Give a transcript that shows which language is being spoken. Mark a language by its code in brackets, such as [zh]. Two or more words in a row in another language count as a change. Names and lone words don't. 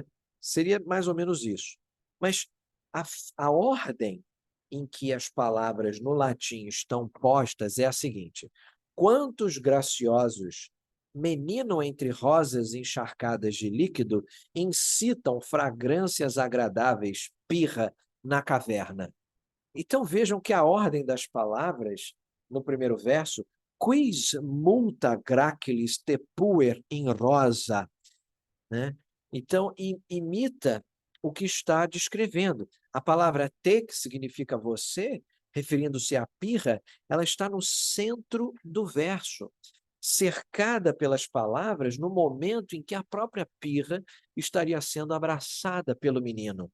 [pt] Seria mais ou menos isso. Mas a ordem em que as palavras no latim estão postas é a seguinte: quantos graciosos, menino entre rosas encharcadas de líquido, incitam fragrâncias agradáveis, pirra, na caverna. Então vejam que a ordem das palavras, no primeiro verso, [la] quis multa gracilis te puer in rosa, né? [pt] Então, imita o que está descrevendo. A palavra te, que significa você, referindo-se à pirra, ela está no centro do verso, cercada pelas palavras no momento em que a própria pirra estaria sendo abraçada pelo menino.